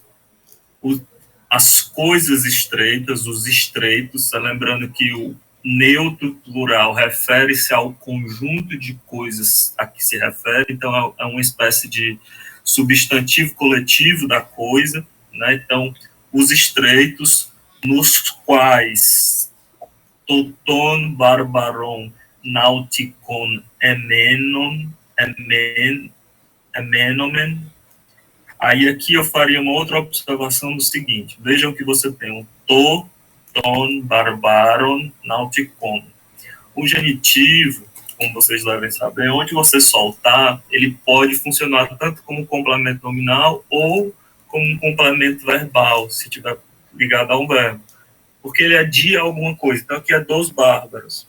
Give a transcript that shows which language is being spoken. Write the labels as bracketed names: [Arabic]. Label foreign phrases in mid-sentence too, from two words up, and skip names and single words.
[Portuguese] As coisas estreitas, os estreitos, lembrando que o neutro plural refere-se ao conjunto de coisas a que se refere, então é uma espécie de substantivo coletivo da coisa, né? Então, os estreitos nos quais [Greek] τὸ τῶν βαρβάρων ναυτικὸν ἐμένομεν. [Portuguese] Aí aqui eu faria uma outra observação do seguinte: vejam que você tem o [Greek] τῶν βαρβάρων ναυτικόν. [Portuguese] O genitivo, como vocês devem saber, onde você soltar, ele pode funcionar tanto como complemento nominal ou como um complemento verbal, se estiver ligado a um verbo. Porque ele é de alguma coisa. Então aqui é dos bárbaros.